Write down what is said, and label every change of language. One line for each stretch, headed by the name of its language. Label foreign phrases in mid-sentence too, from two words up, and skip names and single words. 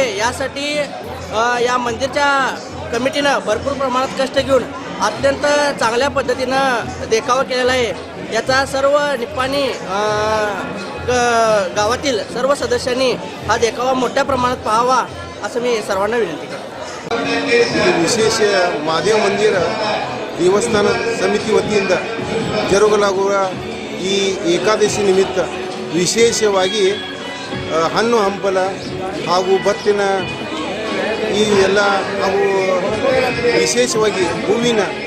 Marathi: यासाठी या मंदिरच्या कमिटीनं भरपूर प्रमाणात कष्ट घेऊन अत्यंत चांगल्या पद्धतीनं देखावा केलेला आहे। याचा सर्व निपाणी गावातील सर्व सदस्यांनी हा देखावा मोठ्या प्रमाणात पाहावा असं मी सर्वांना विनंती करतो।
Kannada: ವಿಶೇಷ ಮಹಾದೇವ ಮಂದಿರ ದೇವಸ್ಥಾನ ಸಮಿತಿ ವತಿಯಿಂದ ಜರುಗಲಾಗುವ ಈ ಏಕಾದಶಿ ನಿಮಿತ್ತ ವಿಶೇಷವಾಗಿ ಹಣ್ಣು ಹಂಪಲ ಹಾಗೂ ಭತ್ತಿನ ಈ ಎಲ್ಲ ಹಾಗೂ ವಿಶೇಷವಾಗಿ ಹೂವಿನ